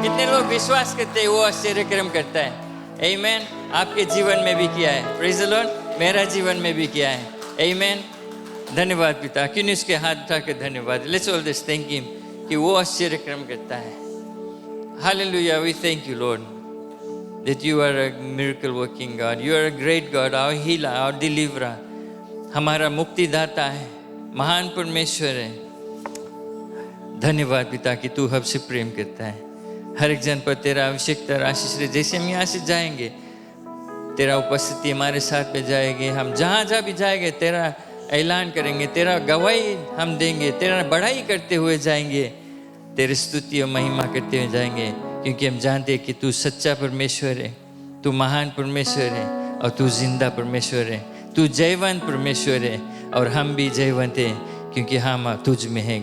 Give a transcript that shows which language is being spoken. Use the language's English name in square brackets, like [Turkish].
[Hindi] लोग विश्वास करते हैं वो आश्चर्य कर्म करता है। आमीन। आपके जीवन में भी किया है, [English] praise the Lord, [Hindi] मेरा जीवन में भी किया है। आमीन। धन्यवाद पिता, क्यों नहीं उसके हाथ उठा के धन्यवाद, [English] let's all this thank him [Hindi] कि वो आश्चर्य कर्म करता है। [English] hallelujah, we thank you Lord that you are a miracle working God, you are a great God, our healer, our deliverer, [Hindi] हमारा मुक्तिदाता है, महान परमेश्वर है। धन्यवाद पिता कि तू हमसे प्रेम करता है। हर एक जन पर तेरा अभिषेक तेरा आशीष रहे। जैसे हम यहाँ से जाएंगे तेरा उपस्थिति हमारे साथ में जाएगी, हम जहाँ जहाँ भी जाएंगे तेरा ऐलान करेंगे, तेरा गवाही हम देंगे, तेरा बढ़ाई करते हुए जाएंगे, तेरी स्तुति और महिमा करते हुए जाएंगे, क्योंकि हम जानते हैं कि तू सच्चा परमेश्वर है, तू महान परमेश्वर है और तू जिंदा परमेश्वर है, तू जयवंत परमेश्वर है और हम भी जयवंत हैं क्योंकि हम तुझ में हैं।